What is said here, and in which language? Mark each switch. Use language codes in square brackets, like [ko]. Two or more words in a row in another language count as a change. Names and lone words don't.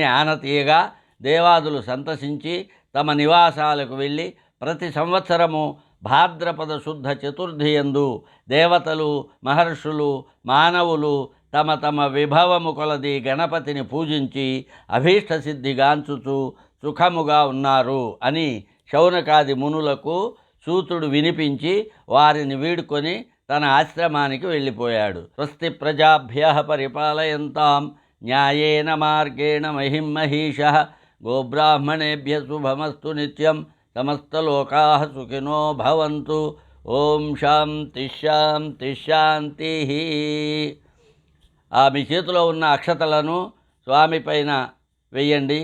[te] ఆనతీయగా దేవాదులు సంతసించి తమ నివాసాలకు వెళ్ళి ప్రతి సంవత్సరము భాద్రపద శుద్ధ చతుర్థి యందు దేవతలు, మహర్షులు, మానవులు తమ తమ విభవము కొలది గణపతిని పూజించి అభీష్టసిద్ధిగాంచుచు సుఖముగా ఉన్నారు అని శౌనకాది మునులకు సూతుడు వినిపించి వారిని వీడుకొని తన ఆశ్రమానికి వెళ్ళిపోయాడు. [sa] స్వస్తి ప్రజాభ్యః పరిపాలయంతాం న్యాయేన మార్గేణ మహిం మహీషః గోబ్రాహ్మణేభ్యః శుభమస్తు నిత్యం సమస్తలోకాః సుఖినో భవంతు. ఓం శాంతి శాంతి శాంతి. [te] మీ చేతిలో ఉన్న అక్షతలను స్వామి పైన వెయ్యండి.